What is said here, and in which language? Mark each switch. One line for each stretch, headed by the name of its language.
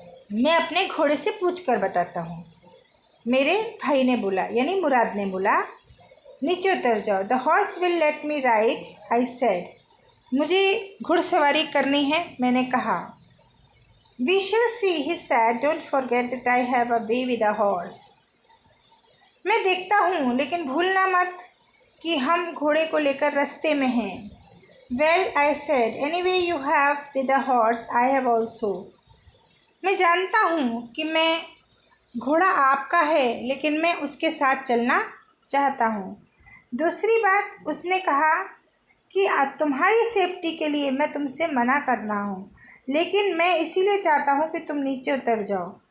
Hindi: मैं अपने घोड़े से पूछ कर बताता हूँ, मेरे भाई ने बोला, यानी मुराद ने बोला। नीचे उतर जाओ।
English: The horse will let me ride, I said.
Hindi: मुझे घुड़सवारी करनी है, मैंने कहा।
English: We shall see, he said. Don't forget that I have a way with a horse.
Hindi: मैं देखता हूँ, लेकिन भूलना मत कि हम घोड़े को लेकर रास्ते में हैं.
English: Well, I said, anyway you have with a horse, I have also.
Hindi: मैं जानता हूँ कि मैं घोड़ा आपका है, लेकिन मैं उसके साथ चलना चाहता हूँ. दूसरी बात उसने कहा कि तुम्हारी सेफ्टी के लिए मैं तुमसे मना कर रहा हूँ, लेकिन मैं इसीलिए चाहता हूँ कि तुम नीचे उतर जाओ.